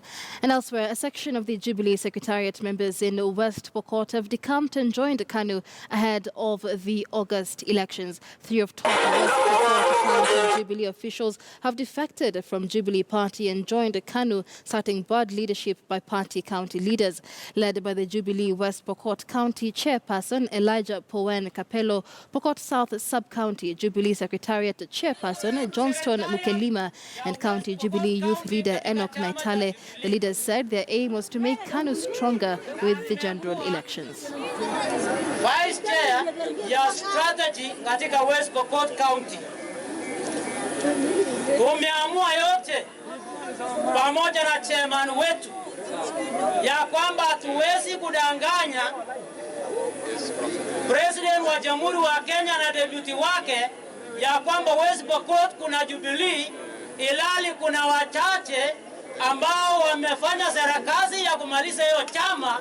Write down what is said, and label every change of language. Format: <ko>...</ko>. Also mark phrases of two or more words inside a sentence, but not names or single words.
<en>And elsewhere, a section of the Jubilee Secretariat members in West Pokot have decamped and joined KANU ahead of the August elections. 3 of top West Pokot Jubilee officials have defected from Jubilee Party and joined KANU, citing bad leadership by party county leaders. Led by the Jubilee West Pokot County Chairperson Elijah Powen Capello, Pokot South Sub-County Jubilee Secretariat Chairperson Johnston Mukelima, and County Jubilee Youth Leader Enoch Naitale. The leaders said their aim was to make KANU stronger with the general elections. Vice Chair</en> <sw>ya strategy katika West Pokot County, tumeamua yote pamoja na chairman wetu ya kwamba hatuwezi kudanganya President wa Jamhuri wa Kenya na deputy wake ya kwamba West Pokot kuna Jubilee, ilali kuna wachache ambao wamefanya serikali ya kumaliza hiyo chama.</sw>